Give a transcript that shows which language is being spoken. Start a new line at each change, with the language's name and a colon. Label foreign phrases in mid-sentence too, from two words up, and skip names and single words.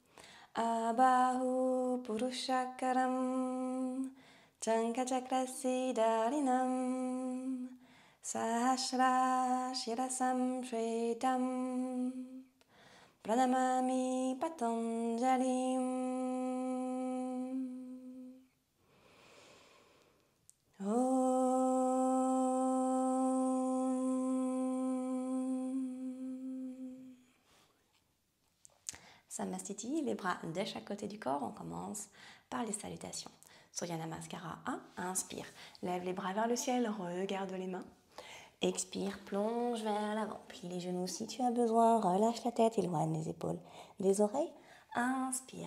Sanskrit: आबाहु पुरुषाकारं शङ्खचक्रासि धारिणम् सहस्र शिरसं श्वेतं प्रणमामि पतञ्जलिम्.
French: Samastiti, les bras de chaque côté du corps. On commence par les salutations. Surya Namaskara 1, inspire. Lève les bras vers le ciel, regarde les mains. Expire, plonge vers l'avant. Plie les genoux si tu as besoin. Relâche la tête, éloigne les épaules des oreilles. Inspire.